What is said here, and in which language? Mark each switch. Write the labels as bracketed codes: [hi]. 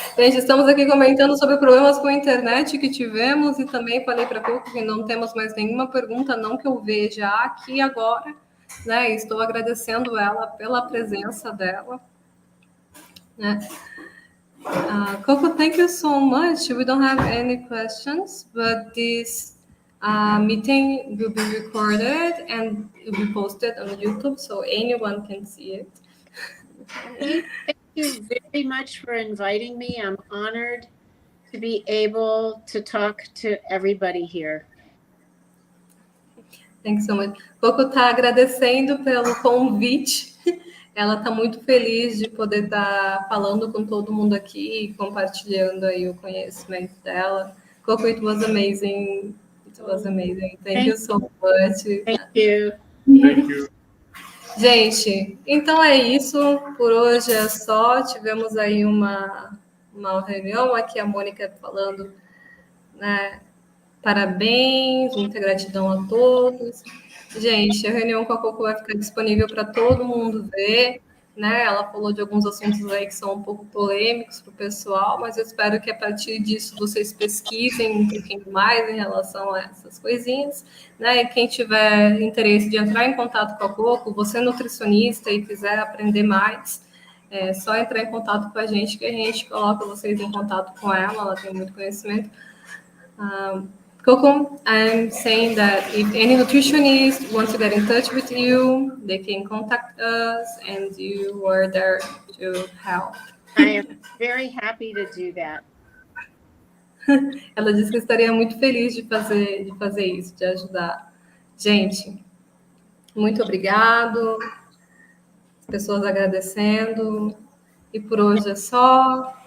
[pt] Gente, estamos aqui comentando sobre problemas com a internet que tivemos e também falei para Coco que não temos mais nenhuma pergunta, não que eu veja aqui agora, né? Estou agradecendo ela pela presença dela, né? [en] Coco, thank you so much. We don't have any questions, but this meeting will be recorded and will be posted on YouTube so anyone can see it. Thank you very much for inviting me. I'm honored to be able to talk to everybody here. Thanks so much. [pt] Coco está agradecendo pelo convite. Ela está muito feliz de poder estar falando com todo mundo aqui e compartilhando aí o conhecimento dela. [en] Coco, it was amazing. It was amazing. Thank you so much. Thank you. Thank you. [pt] Gente, então é isso. Por hoje é só. Tivemos aí uma reunião aqui, a Mônica falando, né? Parabéns, muita gratidão a todos. Gente, a reunião com a Coco vai ficar disponível para todo mundo ver, né? Ela falou de alguns assuntos aí que são um pouco polêmicos para o pessoal, mas eu espero que a partir disso vocês pesquisem um pouquinho mais em relação a essas coisinhas, né? E quem tiver interesse de entrar em contato com a Coco, você é nutricionista e quiser aprender mais, é só entrar em contato com a gente, que a gente coloca vocês em contato com ela tem muito conhecimento. [en] Coco, I'm saying that if any nutritionist wants to get in touch with you, they can contact us and you are there to help. I am very happy to do that. [pt] Ela disse que estaria muito feliz de fazer isso, de ajudar. Gente, muito obrigado. As pessoas agradecendo. E por hoje é só.